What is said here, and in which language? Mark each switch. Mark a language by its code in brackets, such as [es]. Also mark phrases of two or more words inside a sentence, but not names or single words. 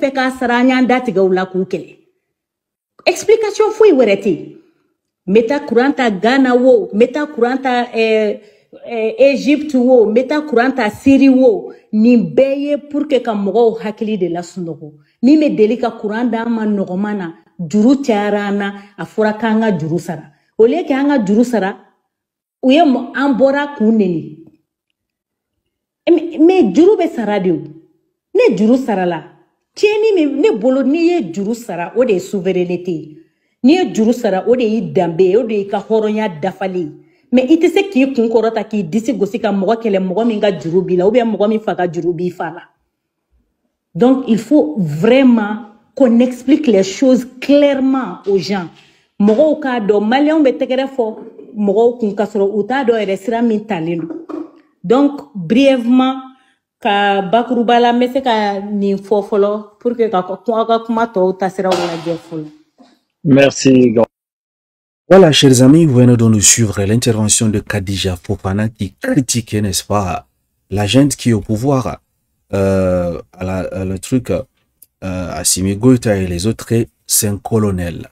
[bm] fɛ k'a sara an y'an datigɛ u la k'u kɛlɛ explication foyi wɛrɛ tɛ yen n bɛ taa kuran ta Ghana wo n bɛ taa kuran ta Egypte wo n bɛ taa kuran ta Syrie wo nin bɛɛ ye pour que ka mɔgɔw hakili de lasunɔgɔ min bɛ deli ka kuran d'an ma nɔgɔman na juru cayara an na a fɔra k'an ka juru sara [fr] au lieu que [bm] an ka juru sara u ye an bɔra k'u neni mais juru bɛ sara de o ne juru sarala tiɲɛni min ne bolo n'i ye juru sara o de ye souveraineté ye n'i ye juru sara o de y'i danbe ye o de y'i ka hɔrɔnya dafalen ye mais i tɛ se k'i kun kɔrɔta k'i disi gosi ka mɔgɔ kɛlɛ mɔgɔ min ka juru b'i la [fr] ou bien [bm] mɔgɔ min fa ka juru b'i fa la [fr] donc il faut vraiment qu'on explique les choses clairement aux gens [bm] mɔgɔw k'a dɔn maliyɛnw bɛ tɛgɛrɛ fɔ mɔgɔw kun ka sɔrɔ u t'a dɔn yɛrɛ sira min talen don donc brièvement ka bakuruba la n bɛ se ka nin fɔ fɔlɔ [fr] pour que [bm] ka kuma tɔw taasiraw lajɛ fɔlɔ. [fr] Merci. Voilà, chers amis, vous venez de nous suivre l'intervention de Khadija Fofana qui critiquait, n'est-ce pas, la gente qui est au pouvoir, le truc, Assimi Goïta et les autres, c'est un colonel.